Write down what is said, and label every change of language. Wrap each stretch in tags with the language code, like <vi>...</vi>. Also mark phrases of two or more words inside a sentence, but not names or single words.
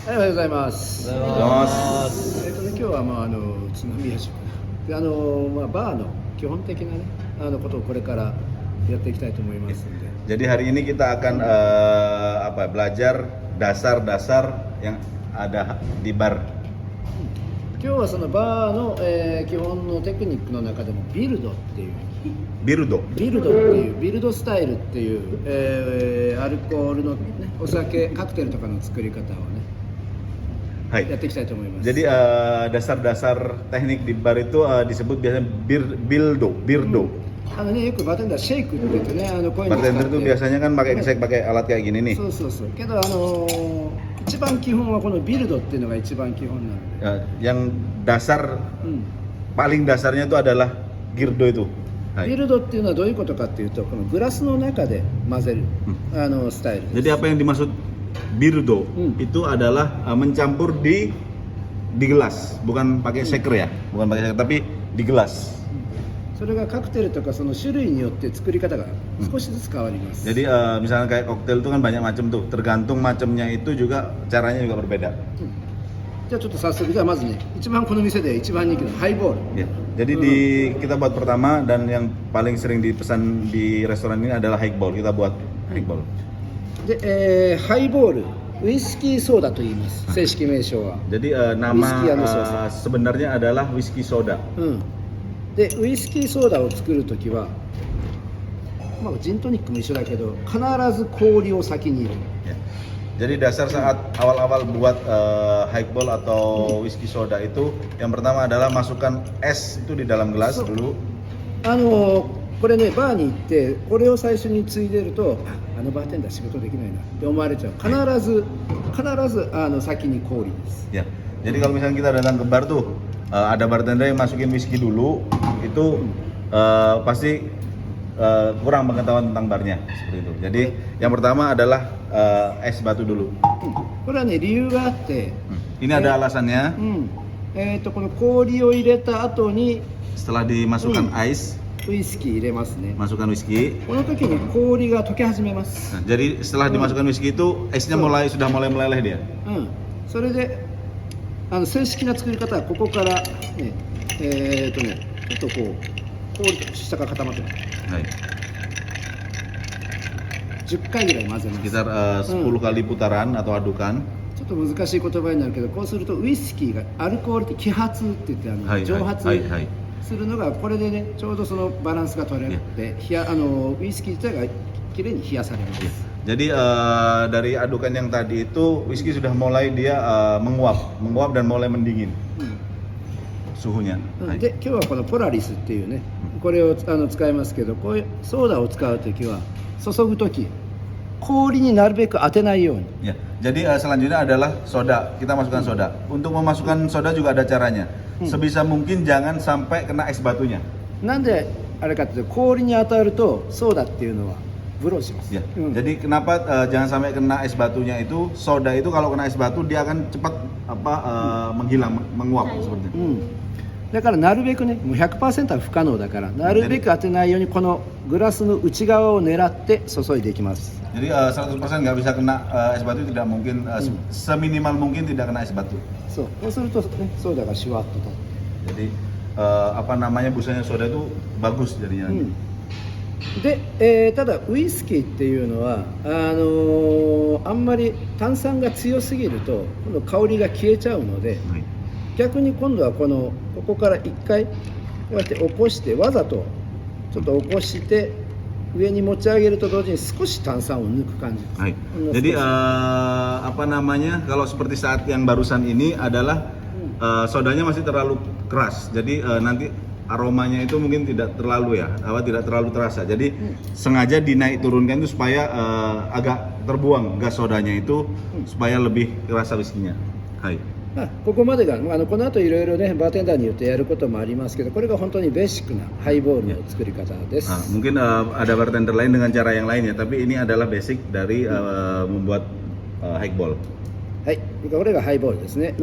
<ja>はい、おはようございます。おはようございます。今日はつまみやしでバーの基本的なねことをこれからやっていきたいと思いますんで。</ja> <id>Jadi hari ini kita akan belajar dasar-dasar yang ada di bar.</id> <ja>今日はそのバーの、基本のテクニックの中でもビルドっていうビルドっていうビルドスタイルっていう、アルコールの、ね、お酒カクテルとかの作り方をね、はい、やっていきたいと思います。</ja> <id>Jadi dasar-dasar teknik di bar itu disebut biasanya birdo.</id> <ja>よくバーテンダーシェイクって言ってね、こういうの使って</ja> <id>Bartender itu biasanya kan pakai shake pakai alat kayak gini nih.</id> <ja>そうけど一番基本はこのビルドっていうのが一番基本なので、</ja> <id>Yang dasar paling dasarnya itu adalah girdo itu.</id> <ja>ビルドっていうのはどういうことかっていうと、このグラスの中で混ぜる、スタイルです。</ja> <id>Jadi apa yang dimaksud birdo itu adalah mencampur di gelas, bukan pakai shaker ya, bukan pakai shaker tapi di gelas.</id> <ja>それがカクテルとかその種類によって作り方が少しずつ変わります。</ja> <id>Jadi misalnya kayak koktail itu kan banyak macam tuh, tergantung macamnya itu juga caranya juga berbeda.</id> <ja>じゃあちょっと早速、じゃあまずね、一番この店で一番人気のハイボール。</ja> <id>Ya. Jadi kita buat pertama dan yang paling sering dipesan di restoran ini adalah highball. Kita buat highball.</id> <ja>で、ハイボール、ウイスキーソーダと言います。正式名称は。</ja> <id>Jadi nama sebenarnya adalah</id> <en>whisky soda.</en> <ja>で、ウイスキーソーダを作るときは、ジントニックも一緒だけど、必ず氷を先に入れる。</ja> <id>Jadi dasar saat awal-awal buat highball atau</id> <en>whisky soda</en> <id>itu, yang pertama adalah masukkan es itu di dalam gelas dulu.</id> <ja>これね、バーに行ってこれを最初についでると、バーテンダー仕事できないなって思われちゃう。必ず先に氷です。</ja> <id>Ya. Jadi kalau misalnya kita datang ke bar tuh, ada bartender yang masukin whisky dulu, itu pasti kurang pengetahuan tentang barnya seperti itu. Jadi yang pertama adalah es batu dulu.</id> <ja>これはね、理由があって、</ja> <id>Ini ada alasannya.</id> <ja>この氷を入れた後に</ja> <id>Setelah dimasukkan ice,</id> <ja>ウイスキー入れますね。</ja> <id>masukkan whisky.</id> <ja>この時に氷が溶け始めます。</ja> <id>Nah, jadi setelah dimasukkan whisky itu esnya sudah mulai meleleh dia.</id> <ja>それで正式な作り方はここからね、ちょっとこう氷と下が固まってます。 Hai. 10回ぐらい混ぜます。</ja> <id>Sekitar 10 kali putaran atau adukan.</id> <ja>ちょっと難しい言葉になるけど、こうするとウイスキーがアルコールって揮発って言って蒸発するのがこれでね、ちょうどそのバランスが取れるので、ウイスキー自体がきれいに冷やされます。</ja> <id>Jadi dari adukan yang tadi itu whisky sudah mulai dia menguap dan mulai mendingin suhunya.</id> <ja>で、今日はこのポラリスっていうね、これを使いますけど、こういうソーダを使うときは注ぐとき氷になるべく当てないように。</ja> <id>Ya, jadi selanjutnya adalah soda. Kita masukkan soda. Untuk memasukkan soda juga ada caranya. Sebisa mungkin jangan sampai kena es batunya.</id> <ja>なんであれかっていうと、氷に当たるとソーダっていうのはブローします。</ja> <id>Ya. Jadi kenapa jangan sampai kena es batunya itu? Soda itu kalau kena es batu dia akan cepat menghilang, menguap seperti itu.</id> <ja>だからなるべくね、もう 100% は不可能だから、なるべく当てないようにこのグラスの内側を狙って注いでいきます。</ja> <id>Jadi 100% nggak bisa kena es batu, tidak mungkin, seminimal mungkin tidak kena es batu.</id> <ja>そうするとね、ソーダがシュワッとと。</ja> <id>Jadi busanya soda itu bagus jadinya.</id> <ja>で、ただウイスキーっていうのはあんまり炭酸が強すぎると今度香りが消えちゃうので、逆に今度はここから一回こうやって起こして、わざとちょっと起こして上に持ち上げると同時に少し炭酸を抜く感じです。 Hai.</ja> <id>Jadi kalau seperti saat yang barusan ini adalah sodanya masih terlalu keras. Jadi nanti aromanya itu mungkin tidak terlalu tidak terlalu terasa. Jadi sengaja dinaik turunkan itu supaya agak terbuang gas sodanya itu supaya lebih kerasa whisky-nya.</id> <ja>Hai. ここまでがこの後いろいろね、バーテンダーによってやることもありますけど、これが本当にベーシックなハイボールの作り方です。</ja> <id>Mungkin ada bartender lain dengan cara yang lain ya, tapi ini adalah basic dari membuat highball.</id> <ja>はい、これがハイボールですね。</ja>